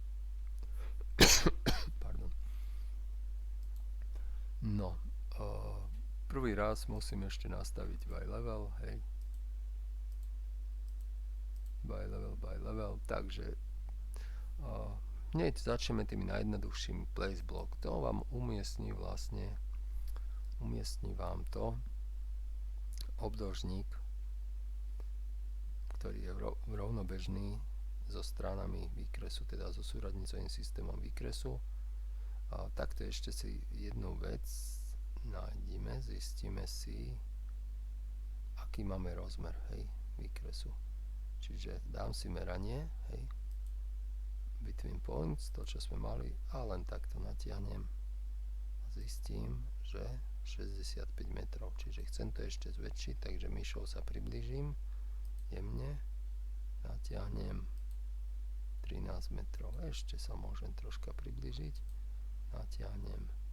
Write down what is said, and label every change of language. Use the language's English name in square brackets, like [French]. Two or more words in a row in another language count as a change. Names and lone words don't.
[Slovak] Pardon. No, prvý raz musím ešte nastaviť [English] by level, [Slovak] hej. [English] By level, [Slovak] takže hneď začneme tými najjednoduchšími [English] place block. [Slovak] To vám umiestni vám to obdĺžnik, ktorý je rovnobežný so stranami výkresu, teda so súradnicovým systémom výkresu. A takto ešte si jednu vec nájdeme, zistíme si, aký máme rozmer, hej, výkresu. Čiže dám si meranie, hej, [English] between points, [Slovak] to čo sme mali, a len takto natiahnem a zistím, že 65 metrov, čiže chcem to ešte zväčšiť, takže myšou sa priblížim jemne, natiahnem 13 metrov, ešte sa môžem troška priblížiť, natiahnem